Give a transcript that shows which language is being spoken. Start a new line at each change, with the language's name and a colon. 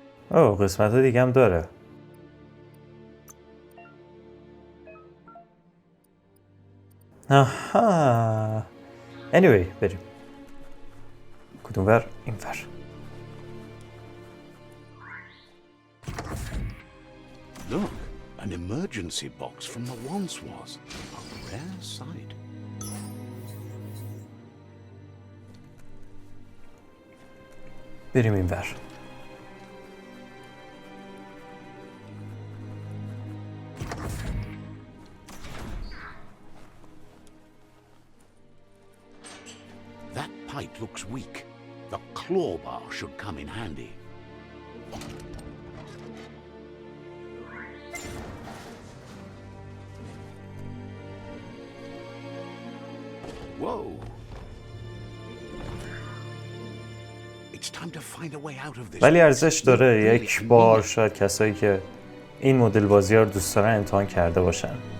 Persian: اوه قسمت ها دیگه هم داره. آها anyway بریم. کدوم ور؟ این ور.
English: Look, an emergency box from the once was. A rare sight.
Persian: بریم این ور.
English: That pipe looks weak. The claw bar should come in handy. Whoa. It's time to find a way out of this.
Persian: ولی ارزش داره یک بار شاید کسایی که این مدل بازی ها رو دوست دارن امتحان کرده باشن.